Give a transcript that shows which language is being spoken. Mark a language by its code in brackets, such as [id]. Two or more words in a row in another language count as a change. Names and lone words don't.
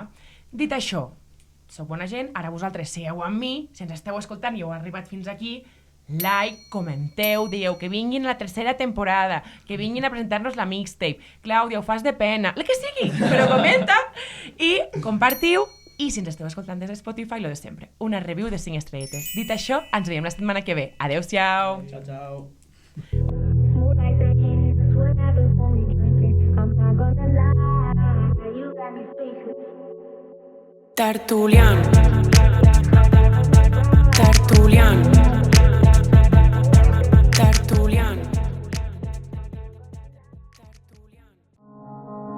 [ca] Dit això, sou bona gent, ara vosaltres sigueu amb mi, si ens esteu escoltant i heu arribat fins aquí, like, comenteu, dieu que vinguin a la tercera temporada, que vinguin a presentar-nos la mixtape. Clàudia, ho fas de pena, el que sigui, però comenta i compartiu. I si ens esteu escoltant des de Spotify, lo de sempre, una review de 5 estrelletes. Dit això, ens veiem la setmana que ve. Adéu-siau! Ciao. [en] Smooth like the hands, what happens when we drinking? I'm not gonna lie, you got me speechless. Tertulian. Tertulian. Tertulian. Tertulian.